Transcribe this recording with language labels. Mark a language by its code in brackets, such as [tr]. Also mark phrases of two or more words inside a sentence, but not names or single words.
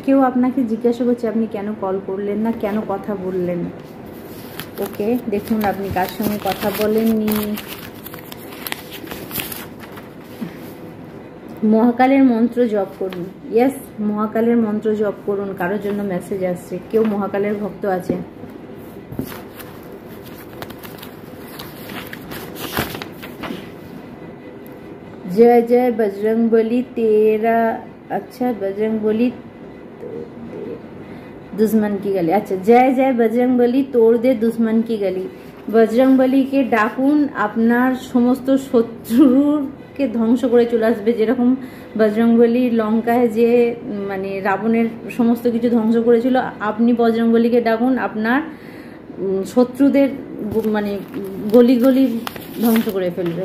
[bn] কেউ আপনাকে জিজ্ঞাসা করছে আপনি কেন কল করলেন না, কেন কথা বললেন। ওকে, দেখুন আপনি কার সঙ্গে কথা বলেননি। মহাকালের মন্ত্র জপ করুন। ইয়েস, মহাকালের মন্ত্র জপ করুন। কারোর জন্য মেসেজ আসছে, কেউ মহাকালের ভক্ত আছে। [hi] जय जय बजरंग बली तेरा, अच्छा बजरंग बली दुश्मन की गली, अच्छा जय जय बजरंग बली तोड़ दे दुश्मन की गली। [bn] বজরং বলীকে ডাকুন, আপনার সমস্ত শত্রুকে ধ্বংস করে চলে আসবে। যেরকম বজরং বলী লঙ্কায় যে মানে রাবণের সমস্ত কিছু ধ্বংস করেছিল, আপনি বজরং বলীকে ডাকুন, আপনার শত্রুদের মানে গলি গলি ধ্বংস করে ফেলবে।